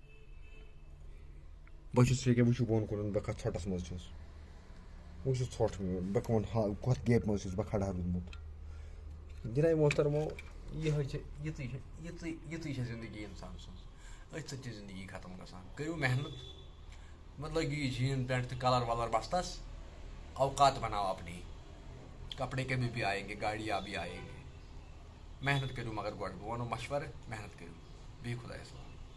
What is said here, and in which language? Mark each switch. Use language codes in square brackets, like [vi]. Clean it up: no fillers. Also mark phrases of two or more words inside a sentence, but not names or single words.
[ks] بہٕ چھُس ییٚکیٛاہ وٕچھِو بۄن کُن بہٕ کَتھ ژھۄٹَس منٛز چھُس وٕچھِو ژھۄٹھ میون بہٕ کَمَن کَتھ گیپہِ منٛز چھُس بہٕ کھڑا روٗدمُت جِناب محترمو یِہوٚے چھِ یِژٕے چھےٚ زندگی اِنسان سٕنٛز أتھۍ سۭتۍ چھِ زندگی ختم گژھان کٔرِو محنت مطلب لٲگِو یہِ [en] jean pant [ks] تہٕ کَلَر وَلَر بَستَس [ur] اوقات بناو اپنی کپڑے کبھی بھی آئیں گے گاڑیاں بھی آئیں گے [ks] محنت کٔرِو مگر گۄڈٕ بہٕ وَنو مشوَرٕ محنت کٔرِو بیٚیہِ خۄدایَس حوالہٕ